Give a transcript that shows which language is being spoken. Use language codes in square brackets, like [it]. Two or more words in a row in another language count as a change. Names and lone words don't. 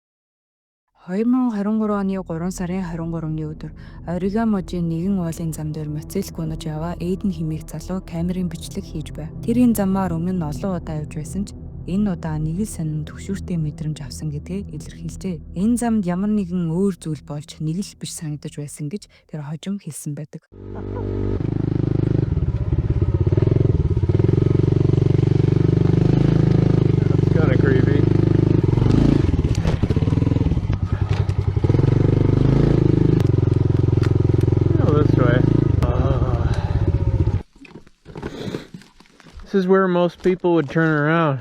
[mn] 2023 оны 3 сарын 23-ны өдөр Оригаможийн нэгэн уулын зам дээр мотоцикл унаж яваа Эйден хэмээх залуу камерын бичлэг хийж байв. Тэр энэ замаар өмнө нь олон удаа явж байсан ч энэ удаа нэг л сонин төвшүүртэй мэдрэмж авсан гэдгээ илэрхийлжээ. Энэ замд ямар нэгэн өөр зүйл болж нэг л биш санагдаж байсан гэж тэр хожим хэлсэн байдаг. [en] Kind of creepy. This way. This is where most people would turn around.